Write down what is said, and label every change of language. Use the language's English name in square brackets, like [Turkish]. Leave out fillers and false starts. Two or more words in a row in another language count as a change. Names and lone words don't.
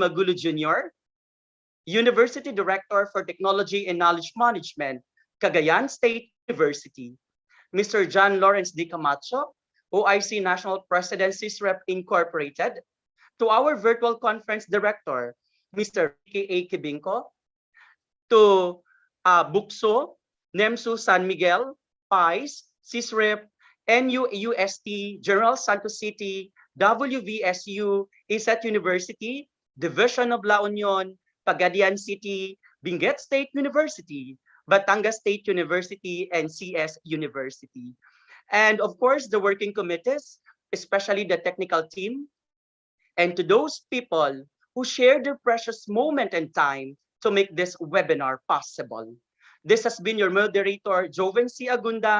[English] Magulod Jr., University Director for Technology and Knowledge Management, Cagayan State University. Mr. John Lawrence D. Camacho, OIC National President, CeSREP Incorporated. To our virtual conference director, Mr. K.A. Kibinko. To Bukso, NEMSU San Miguel, PICE, CeSREP, NUUST, General Santos City, WVSU, ISET University, Division of La Union, Pagadian City, Benguet State University, Batangas State University, and CS University. And of course, the working committees, especially the technical team, and to those people who share their precious moment and time to make this webinar possible. This has been your moderator, Joven C.